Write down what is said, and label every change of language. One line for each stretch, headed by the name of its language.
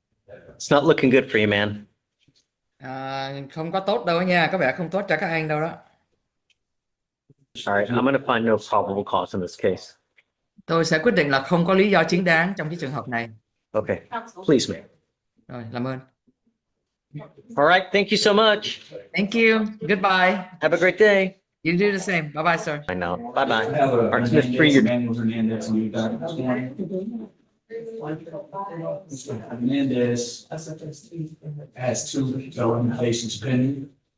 English: It's not looking good for you, man.
Vietnamese: Không có tốt đâu nha, có vẻ không tốt cho các anh đâu đó.
English: All right, I'm going to find no probable cause in this case.
Vietnamese: Tôi sẽ quyết định là không có lý do chính đáng trong cái trường hợp này.
English: Okay, please, man.
Vietnamese: Rồi, làm ơn.
English: All right, thank you so much. Thank you. Goodbye. Have a great day. You do the same. Bye bye, sir. I know. Bye bye. I have a All right, Mr. Free, Manuel Hernandez on you guys this morning. Mr. Hernandez has 2 felony cases pending.